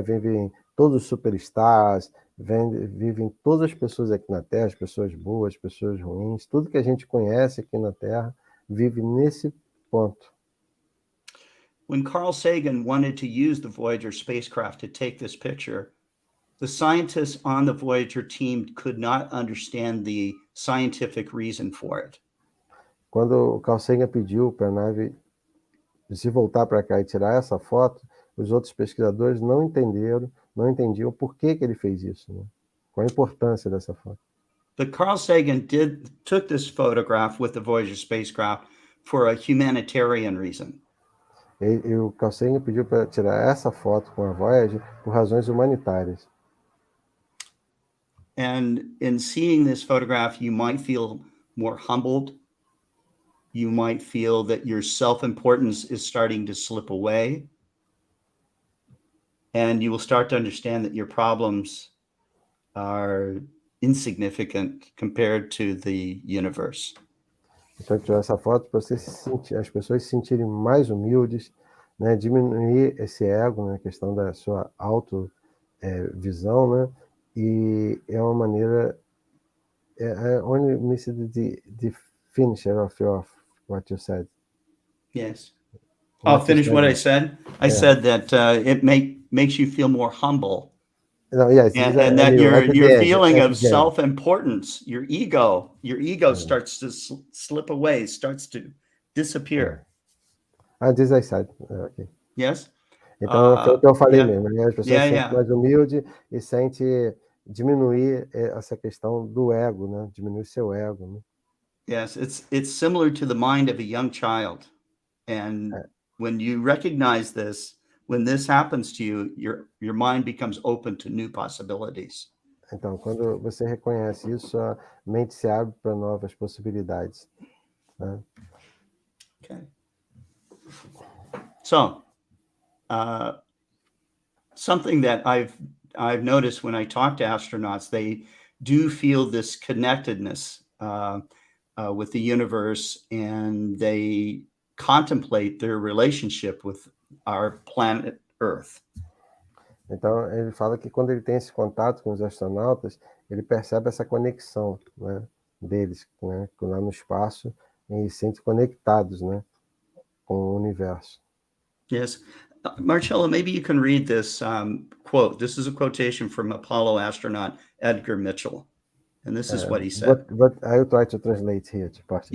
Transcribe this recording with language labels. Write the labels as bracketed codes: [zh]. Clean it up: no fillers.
[pt] Vivem todos os superstars, vivem todas as pessoas aqui na Terra, as pessoas boas, as pessoas ruins, tudo que a gente conhece aqui na Terra vive nesse ponto. [en] When Carl Sagan wanted to use the Voyager spacecraft to take this picture, the scientists on the Voyager team could not understand the scientific reason for it. [pt] Quando o Carl Sagan pediu para a nave se voltar para cá e tirar essa foto, os outros pesquisadores não entendiam por que ele fez isso, né? Qual a importância dessa foto. [en] But Carl Sagan took this photograph with the Voyager spacecraft for a humanitarian reason. [pt] E o Carl Sagan pediu para tirar essa foto com a Voyager por razões humanitárias. [en] And in seeing this photograph, you might feel more humbled. You might feel that your self-importance is starting to slip away. And you will start to understand that your problems are insignificant compared to the universe. [pt] Então, tirar essa foto para as pessoas se sentirem mais humildes, né? Diminuir esse ego, né? A questão da sua visão, né? E é uma maneira, [en] only missed the finisher of what you said. Yes. I'll finish what I said. I said that it makes you feel more humble. No, yes, and that your feeling of self-importance, your ego starts to slip away, starts to disappear. This I said. Okay. Yes. [pt] Então, foi o que eu falei mesmo, né? As pessoas se sentem mais humildes e sentem diminuir essa questão do ego, né? Diminuir seu ego, né? [en] Yes, it's similar to the mind of a young child. And when you recognize this, when this happens to you, your mind becomes open to new possibilities. [pt] Então, quando você reconhece isso, a mente se abre para novas possibilidades, né? [en] Okay. So, something that I've noticed when I talk to astronauts, they do feel this connectedness with the universe, and they contemplate their relationship with our planet Earth. [pt] Então, ele fala que quando ele tem esse contato com os astronautas, ele percebe essa conexão, né, deles, né, lá no espaço, e se sentem conectados, né, com o universo. [en] Yes. Marcello, maybe you can read this quote. This is a quotation from Apollo astronaut Edgar Mitchell. And this is what he said. But I'll try to translate here to Portuguese.